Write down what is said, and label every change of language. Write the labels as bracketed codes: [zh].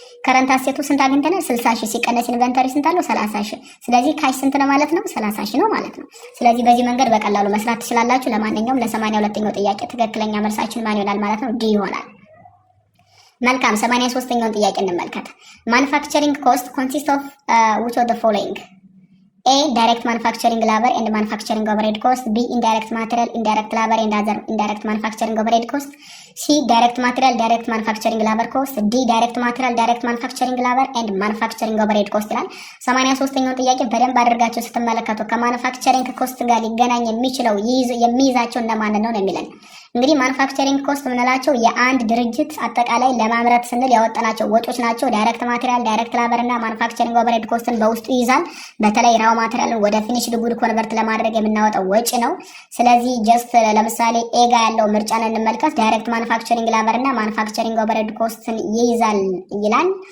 [am] ከረንት አሴቱ ስንት አግኝተናል? 60,000 ሲቀነስ ኢንቨንተሪ ስንት አለው? 30,000። ስለዚህ ካሽ ስንት ነው ማለት ነው? 30,000 ነው ማለት ነው። ስለዚህ በዚህ መንገድ በቀላሉ መስራት ትችላላችሁ። ለማንኛውም ለ82ኛው ጥያቄ ትክክለኛ መልሳችን ማን ይሆናል ማለት ነው? ዲ ይሆናል። መልካም 83ኛውን ጥያቄ እንመልከት። [en] ማኑፋክቸሪንግ ኮስት ኮንሲስት ኦፍ which of the following? A. Direct manufacturing labor and manufacturing overhead cost. B. Indirect material, indirect labor and other indirect manufacturing overhead cost. C. Direct material, direct manufacturing labor cost. D. Direct material, direct manufacturing labor and manufacturing overhead cost [am] ይላል። 83ኛው ጥያቄ በደንብ አድርጋችሁ ስትመለከቱ ከማኑፋክቸሪንግ ኮስት ጋር ሊገናኝ የሚችለው የሚይዛቸው እነማን ነው የሚለን። እንግዲህ ማኑፋክቸሪንግ ኮስት ምንላቸው የአንድ ድርጅት አጠቃላይ ለማምረት ስንል ያወጣናቸው ወጪዎች ናቸው። ዳይሬክት ማቴሪያል፣ ዳይሬክት ላበር እና ማኑፋክቸሪንግ ኦቨርሄድ ኮስትን በውስጡ ይይዛል። በተለይ ራው ማቴሪያልን ወደ ፊኒሽድ ጉድ ኮንቨርት ለማድረግ የምናወጣው ወጪ ነው። ስለዚህ ጀስት ለምሳሌ ኤ ጋ ያለው ምርጫን እንመልከት። ዳይሬክት ማኑፋክቸሪንግ ላበር እና ማኑፋክቸሪንግ ኦቨርሄድ ኮስትን ይይዛል ይላል።